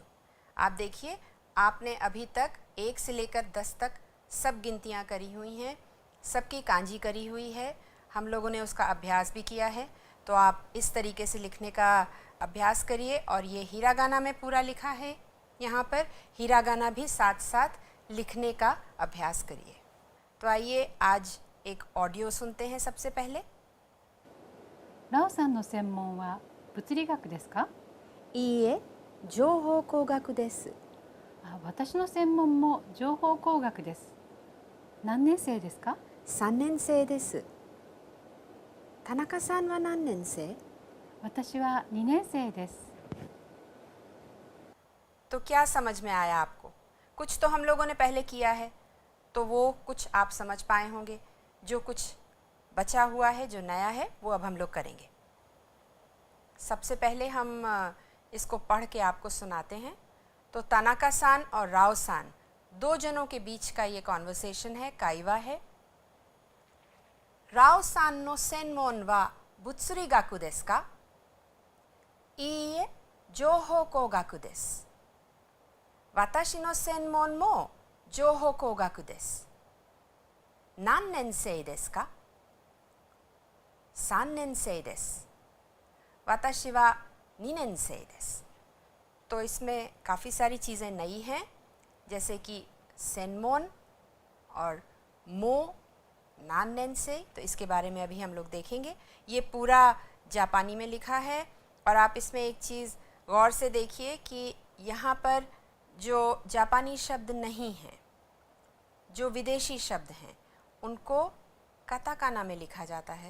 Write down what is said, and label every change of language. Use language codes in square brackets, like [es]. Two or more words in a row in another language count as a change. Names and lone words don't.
[hi] आप देखिए, आपने अभी तक 1 से लेकर 10 तक सब गिनतियाँ करी हुई हैं, सबकी कांजी करी हुई है, हम लोगों ने उसका अभ्यास भी किया है। तो आप इस तरीके से लिखने का अभ्यास करिए। और ये हिरागाना में पूरा लिखा है, यहाँ पर हिरागाना भी साथ साथ लिखने का अभ्यास करिए। तो आइए आज एक ऑडियो सुनते हैं सबसे पहले। [ja] ラオさんの専門は物理学ですか？いいえ、情報工学です。私の専門も情報工学です。何年生ですか？3年生です。田中さんは何年生？私は2年生です。 [hi] तो क्या समझ में आया आपको? कुछ तो हम लोगों ने पहले किया है, तो वो कुछ आप समझ पाए होंगे। जो कुछ बचा हुआ है, जो नया है, वो अब हम लोग करेंगे। सबसे पहले हम इसको पढ़ के आपको सुनाते हैं। तो तानाका सान और राव सान, 2 जनों के बीच का ये कॉन्वर्सेशन है, काइवा है। [ja] ラオさんの専門は物理学ですか? いいえ、情報工学です. 私の専門も情報工学です. 何年生ですか? 3 年生です。私は 2年生です。 [hi] तो इसमें काफ़ी सारी चीज़ें नई हैं, जैसे कि सेनमोन और मो, [ja] 何年生. [hi] तो इसके बारे में अभी हम लोग देखेंगे। ये पूरा जापानी में लिखा है और आप इसमें एक चीज़ गौर से देखिए कि यहाँ पर जो जापानी शब्द नहीं हैं, जो विदेशी शब्द हैं, उनको काताकाना में लिखा जाता है।